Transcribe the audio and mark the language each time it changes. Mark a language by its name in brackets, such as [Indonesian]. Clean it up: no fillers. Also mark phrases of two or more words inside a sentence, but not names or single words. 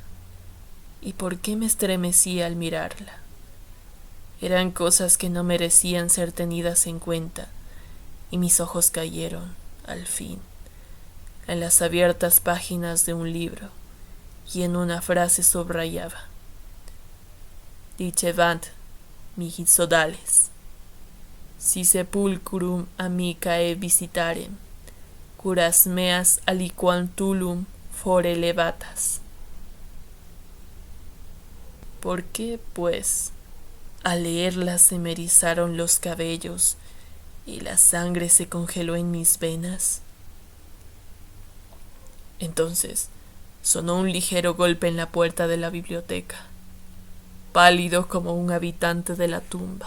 [Spanish] ¿Y por qué me estremecí al mirarla? Eran cosas que no merecían ser tenidas en cuenta, y mis ojos cayeron, al fin, en las abiertas páginas de un libro, y en una frase subrayaba: [Latin] Dicebant mihi sodales, si sepulcrum amicae visitarem, curas meas aliquam tulum fore levatas. [Spanish] ¿Por qué, pues, al leerlas se me erizaron los cabellos y la sangre se congeló en mis venas? Entonces sonó un ligero golpe en la puerta de la biblioteca, pálido como un habitante de la tumba.